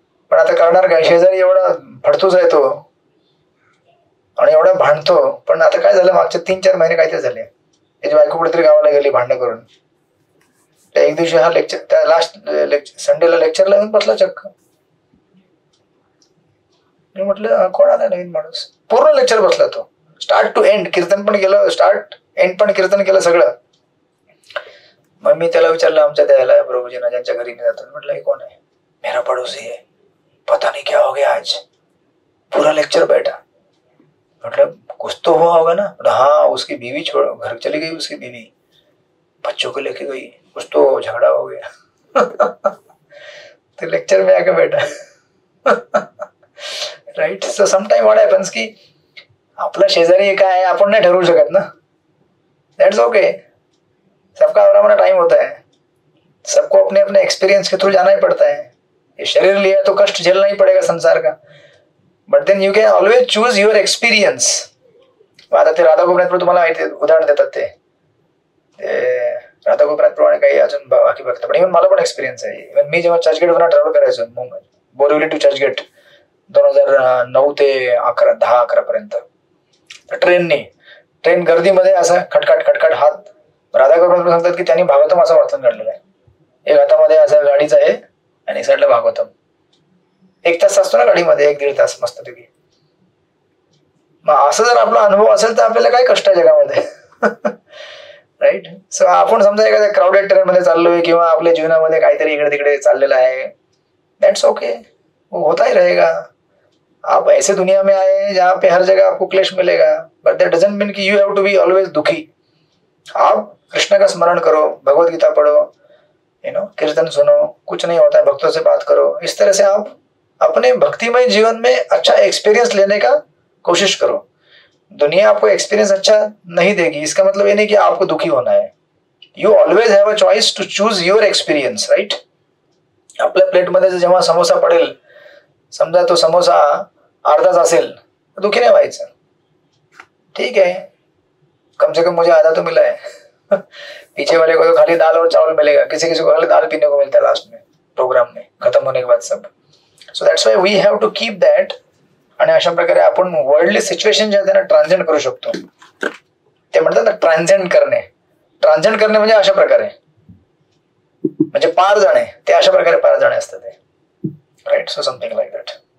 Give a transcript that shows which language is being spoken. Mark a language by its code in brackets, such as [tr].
[mr] पण आता करणार काय, शेजारी एवढा फडतूच आहे तो आणि एवढा भांडतो. पण आता काय झालं, मागचे 3-4 महिने काहीतरी झाले, त्याची बायको कुठेतरी गावाला गेली भांडणं करून. एक दिवशी हा लेक्चर, त्या लास्ट संडेला लेक्चरला येऊन बसला चक्क. मी म्हटलं कोण आला नवीन माणूस? पूर्ण लेक्चर बसला तो, स्टार्ट टू एंड. कीर्तन पण केलं, स्टार्ट एंड पण कीर्तन केलं सगळं. मग मी त्याला विचारलं आमच्या त्याला प्रभूजींना ज्यांच्या घरी मी जातो, म्हटलं हे कोण आहे? [hi] मेरा पड़ोसी है, पता नहीं क्या हो गया आज, पूरा लेक्चर बैठा. मतलब कुछ तो हुआ होगा ना. हाँ, उसकी बीवी छोड़ घर चली गई, उसकी बीवी बच्चों को लेके गई, कुछ तो झगड़ा हो गया. तो लेक्चर में आके बैठा. [en] Right? So sometime what happens [mr] की आपला शेजारी काय आहे आपण नाही ठरवू शकत ना. [en] That's okay. [hi] सबका अपना अपना टाइम होता है, सबको अपने अपने एक्सपीरियंस के थ्रू जाना ही पड़ता है. ये शरीर लिया तो कष्ट झेलना ही पड़ेगा संसार का. [en] But then you can always choose your experience. [mr] आता ते राधा गोविंद तुम्हाला माहिती उदाहरण देतात, ते ते राधागोपाळांप्रमाणे काही अजून बाकी बघतात. पण इव्हन मला पण एक्सपिरियन्स आहे. इव्हन मी जेव्हा चर्चगेटवरून ट्रॅव्हल करायचो बोरिवली टू चर्चगेट 2009 ते 10-11 पर्यंत ट्रेन गर्दीमध्ये असं खटखट हात राधागोपाळ सांगतात की त्यांनी भागवतम असं वाचन काढलेलं आहे. एक हातामध्ये असं गाडीचं आहे आणि एक साईडला भागवतम. 1 तास असतो ना गाडीमध्ये, 1-1.5 तास मस्तपैकी. मग असं जर आपला अनुभव असेल तर आपल्याला काय कष्ट आहे जगामध्ये. राईट. सो आपण समजा एखाद्या क्राऊडेड ट्रेन मध्ये चाललोय किंवा आपल्या जीवनामध्ये काहीतरी इकडे तिकडे चाललेलं आहे, दॅट्स ओके, [hi] वो होता ही रहेगा. आप ऐसे दुनिया में आए जहाँ पे हर जगह आपको क्लेश मिलेगा, [en] but that doesn't mean कि you have to be always [hi] दुखी. आप कृष्ण का स्मरण करो, भगवत गीता पढ़ो, कीर्तन सुनो, कुछ नहीं होता है, भक्तों से बात करो. इस तरह से आप अपने भक्तिमय जीवन में अच्छा एक्सपीरियंस लेने का कोशिश करो. दुनिया आपको एक्सपीरियंस अच्छा नहीं देगी, इसका मतलब ये नहीं कि आपको दुखी होना है. [en] You always have a choice to choose your experience. Right. [mr] आपल्या प्लेटमध्ये जेव्हा समोसा पडेल, समजा तो समोसा अर्धाच असेल तर दुखी नाही व्हायचं. [hi] ठीक है, कम से कम मुझे आधा तो मिला है. पीछे वाले को तो खाली दाल और चावल मिलेगा, किसी को खाली दाल पीने को मिलता है लास्ट में, प्रोग्राम में खत्म होने के बाद सब. [en] So that's why we have to keep that. [mr] आणि अशा प्रकारे आपण वर्ल्डली सिच्युएशन जे आहे त्यांना ट्रान्झेंड करू शकतो. ते म्हणतात ना ट्रान्झेंड करणे म्हणजे अशा प्रकारे, म्हणजे पार जाणे, ते अशा प्रकारे पार जाणे असतं ते. Right. [en] So something like that.